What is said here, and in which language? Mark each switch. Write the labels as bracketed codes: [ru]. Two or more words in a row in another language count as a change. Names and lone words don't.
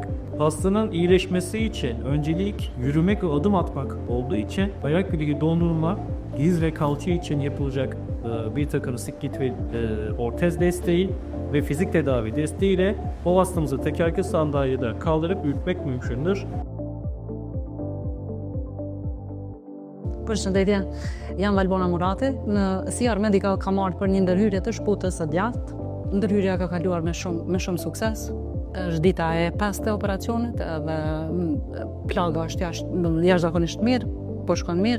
[tr] Hastanın iyileşmesi için öncelik yürümek ve adım atmak olduğu için ayak bileği dondurma, diz ve kalça için yapılacak bir takım siklet ve ortez desteği ve fizik tedavi desteğiyle o hastamızı tekerlekli sandalyede kaldırıp yürütmek mümkündür. [sq] Përshëndetje, jam Valbona Murati. Në CR Medica ka marrë për një ndërhyrje të shputës së djathtë. Ndërhyrja ka kaluar me shumë sukses. Është dita e 5 të operacionit dhe plaga është jashtëzakonisht mirë, po shkon mirë.